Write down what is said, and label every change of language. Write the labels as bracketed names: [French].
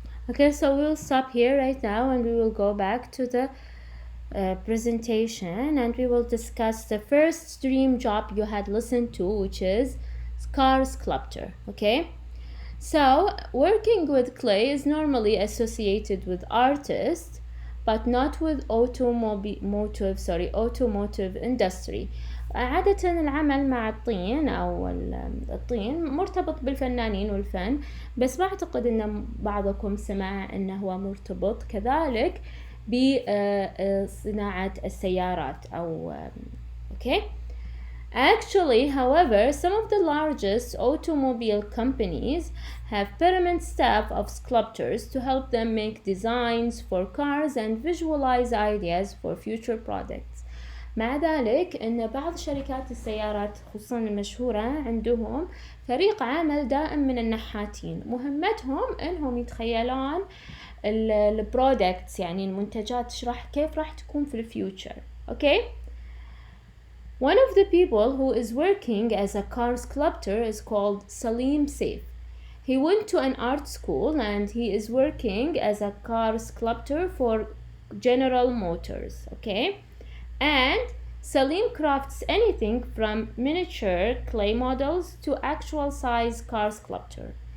[English] Okay, so we'll stop here right now and we will go back to the presentation and we will discuss the first dream job you had listened to, which is car sculptor. Okay, so working with clay is normally associated with artists but not with automotive industry. [Arabic] عادة العمل مع الطين أو الطين مرتبط بالفنانين والفن، بس ما أعتقد أن بعضكم سمع أنه هو مرتبط كذلك بصناعة السيارات أو okay. [English] Actually, however, some of the largest automobile companies have permanent staff of sculptors to help them make designs for cars and visualize ideas for future products. [Arabic] مع ذلك أن بعض شركات السيارات خصوصا المشهورة عندهم فريق عمل دائم من النحاتين، مهمتهم أنهم يتخيلون البرودكتس يعني المنتجات كيف راح تكون في الفيوتشر. [English] Okay? One of the people who is working as a car sculptor is called Salim Saif. He went to an art school and he is working as a car sculptor for General Motors. Okay? And Salim crafts anything from miniature clay models to actual size car sculpture.